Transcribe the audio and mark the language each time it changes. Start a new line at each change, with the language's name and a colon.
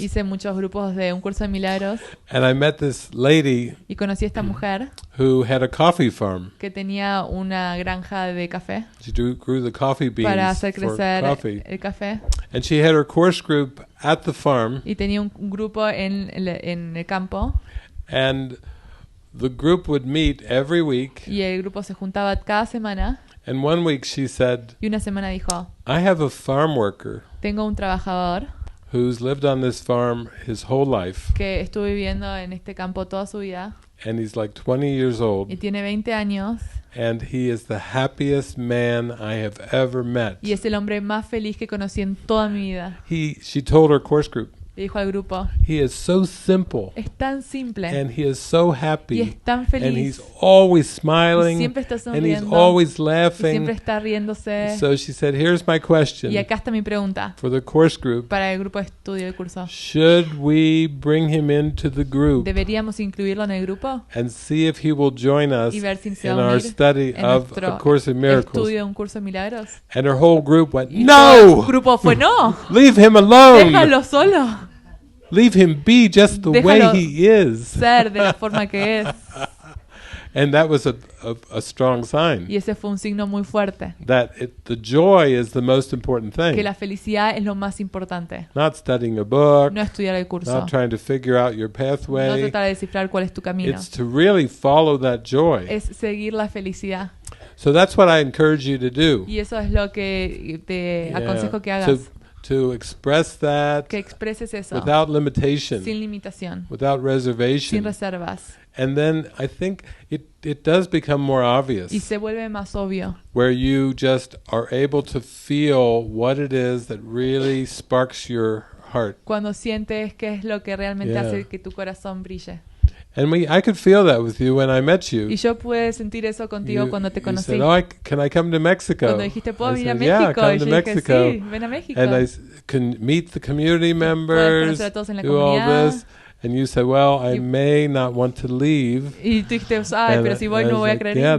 Spanish: Hice muchos grupos de Un Curso de Milagros.
English: And I met this lady
Spanish: y conocí a esta mujer
English: who had a coffee farm.
Spanish: que tenía una granja de café.
English: She grew the coffee beans
Spanish: para hacer
English: for
Spanish: crecer
English: coffee.
Spanish: el café.
English: And she had her course group at the farm.
Spanish: Y tenía un grupo en el campo.
English: And the group would meet every week.
Spanish: Y el grupo se juntaba cada semana.
English: And one week she said,
Spanish: y una semana dijo,
English: I have a farm worker
Spanish: tengo un trabajador
English: who's lived on this farm his whole life.
Spanish: que estuvo viviendo en este campo toda su vida.
English: And he's like 20 years old.
Spanish: Y tiene 20 años.
English: And he is the happiest man I have ever met.
Spanish: Y es el hombre más feliz que conocí en toda mi vida.
English: She told her course group,
Spanish: Le dijo al grupo,
English: he is so simple.
Spanish: Es tan simple.
English: And he is so happy.
Spanish: Y es tan feliz.
English: And he's always smiling.
Spanish: Y siempre está
English: And he's
Spanish: sonriendo.
English: always
Spanish: Y
English: laughing.
Spanish: siempre está riéndose.
English: So she said, here's my question.
Spanish: Y acá está mi pregunta.
English: For the course group.
Spanish: Para el grupo de estudio del curso.
English: Should we bring him into the group?
Spanish: ¿Deberíamos incluirlo en el grupo?
English: And see if he will join us
Spanish: Y ver si se
English: in
Spanish: va a
English: our
Spanish: unir
English: study
Spanish: en
English: of A Course in Miracles.
Spanish: estudio de Un Curso de Milagros.
English: And her whole group went,
Spanish: Y todo
English: no!
Spanish: el grupo fue, no.
English: Leave him alone.
Spanish: Déjalo solo.
English: Leave him be just the way
Spanish: Déjalo
English: he is.
Spanish: ser de la forma que es.
English: And that was a strong sign.
Spanish: Y ese fue un signo muy fuerte.
English: That the joy is the most important thing.
Spanish: Que la felicidad es lo más importante.
English: Not studying a book.
Spanish: No estudiar el curso.
English: Not trying to figure out your
Spanish: No
English: pathway.
Spanish: tratar de descifrar cuál es tu camino.
English: It's to really follow that joy.
Spanish: Es seguir la felicidad.
English: So that's what I encourage you to do.
Spanish: Y eso es lo que te aconsejo que hagas.
English: To express that
Spanish: que expreses eso
English: without limitation,
Spanish: sin limitación,
English: without reservation.
Spanish: Sin reservas.
English: And then I think it does become more obvious.
Spanish: Y se vuelve más obvio.
English: Where you just are able to feel what it is that really sparks your heart.
Spanish: Cuando sientes qué es lo que realmente hace que tu corazón brille.
English: And I could feel that with you when I met you.
Spanish: Y yo pude sentir eso contigo cuando te conocí.
English: You said, can I come to Mexico?
Spanish: Cuando dijiste, ¿puedo venir a México?
English: Yeah, come to Mexico.
Spanish: Sí, ven a México.
English: And I can meet the community members, do all this. And you said, well, I may not want to leave.
Spanish: Y tú dijiste, pero si voy no voy a querer irme.